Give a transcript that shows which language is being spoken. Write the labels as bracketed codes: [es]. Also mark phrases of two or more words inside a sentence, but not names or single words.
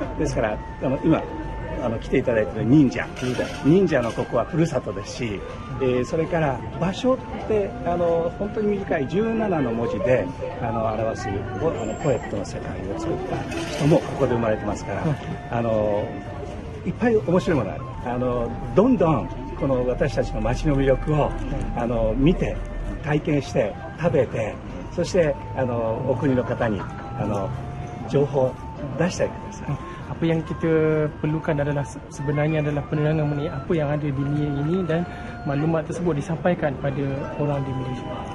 [ja] ですから今来ていただいている忍者のここはふるさとですし、それから場所って本当に短い17の文字で表すポエットの世界を作った人もここで生まれてますから、いっぱい面白いものがある。どんどんこの私たちの町の魅力を見て体験して食べて、そしてお国の方に情報を出してあげてください。 [ms] Apa yang kita perlukan adalah sebenarnya adalah penerangan mengenai apa yang ada di Mie ini dan maklumat tersebut disampaikan pada orang di Malaysia.